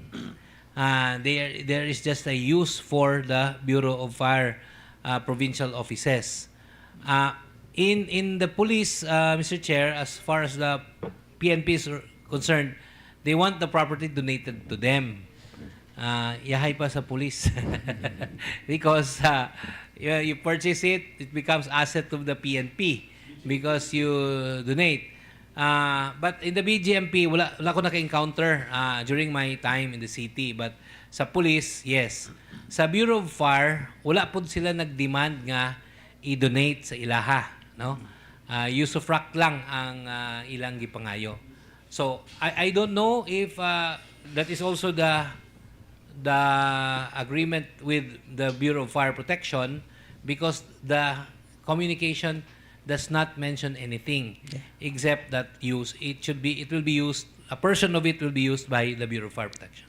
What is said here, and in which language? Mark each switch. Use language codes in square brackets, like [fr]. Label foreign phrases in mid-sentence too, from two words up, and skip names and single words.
[en] There is just a use for the Bureau of Fire provincial offices. In the police, Mr. Chair, as far as the PNP is concerned, they want the property donated to them. [ceb] Yahay pa sa police. [en] Because you purchase it, it becomes asset of the PNP because you donate. But in the BGMP, [ceb] wala ko naka-encounter [en] during my time in the city. [ceb] But sa police, yes. Sa Bureau of Fire, wala po sila nag-demand nga i-donate sa ilaha. No? Usufruct lang ang ilang gipangayo. [en] So, I don't know if that is also the agreement with the Bureau of Fire Protection because the communication does not mention anything except that it will be used, a portion of it will be used by the Bureau of Fire Protection.